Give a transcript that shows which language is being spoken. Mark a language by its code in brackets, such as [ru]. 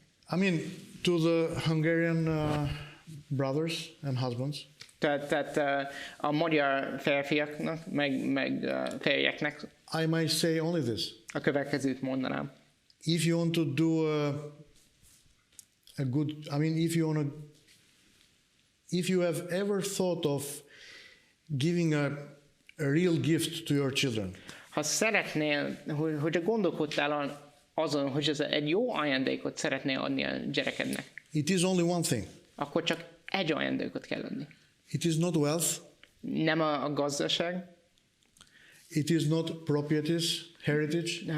[en] I mean, to the Hungarian brothers and husbands. [hu] Tehát a magyar férfiaknak, meg férjeknek [en] I might say only this. [hu] a következőt mondanám. [en] If you want to do a good, I mean, if you have ever thought of giving a real gift to your children. [hu] Ha szeretnél, hogyha gondolkodtál azon, hogy ez egy jó ajándékot szeretnél adni a gyerekednek, [en] It is only one thing. [hu] akkor csak egy ajándékot kell adni. [en] It is not wealth. [hu] Nem a gazdaság, [en] It is not properties, heritage.